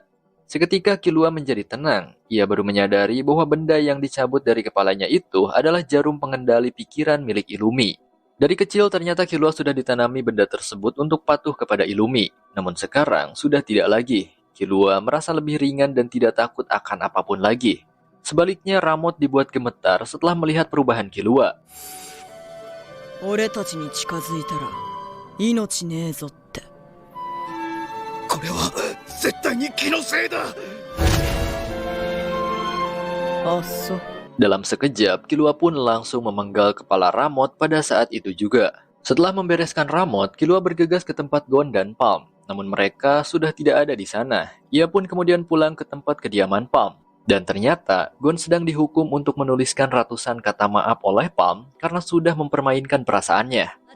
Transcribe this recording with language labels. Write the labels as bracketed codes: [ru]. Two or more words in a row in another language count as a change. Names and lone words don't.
[id] Seketika Killua menjadi tenang. Ia baru menyadari bahwa benda yang dicabut dari kepalanya itu adalah jarum pengendali pikiran milik Illumi. Dari kecil ternyata Killua sudah ditanami benda tersebut untuk patuh kepada Illumi. Namun sekarang sudah tidak lagi. Killua merasa lebih ringan dan tidak takut akan apapun lagi. Sebaliknya Ramot dibuat gemetar setelah melihat perubahan Killua. [ja] 俺たちに近づいたら命ねえぞって。これは絶対に気のせいだ。あっそ。 [id] Dalam sekejap, Killua pun langsung memenggal kepala Ramot pada saat itu juga. Setelah membereskan Ramot, Killua bergegas ke tempat Gon dan Palm. Namun mereka sudah tidak ada di sana. Ia pun kemudian pulang ke tempat kediaman Palm. Dan ternyata, Gon sedang dihukum untuk menuliskan ratusan kata maaf oleh Palm karena sudah mempermainkan perasaannya.